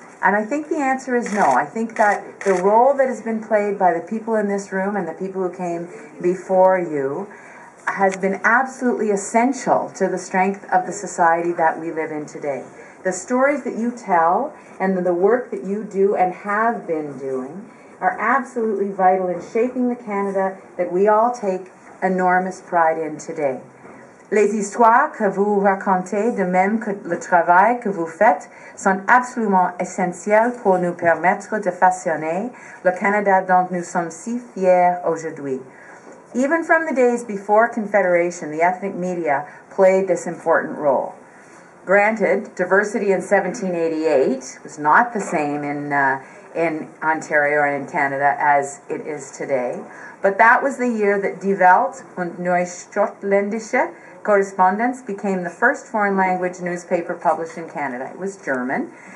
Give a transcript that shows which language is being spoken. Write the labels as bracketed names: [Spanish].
[English] And I think the answer is no. I think that the role that has been played by the people in this room and the people who came before you has been absolutely essential to the strength of the society that we live in today. The stories that you tell and the work that you do and have been doing are absolutely vital in shaping the Canada that we all take enormous pride in today. [French] Les histoires que vous racontez, de même que le travail que vous faites, sont absolument essentielles pour nous permettre de façonner le Canada dont nous sommes si fiers aujourd'hui. [English] Even from the days before Confederation, the ethnic media played this important role. Granted, diversity in 1788 was not the same in Ontario and in Canada as it is today, but that was the year that Die Welt und Neustädtländische Korrespondenz became the first foreign language newspaper published in Canada. It was German.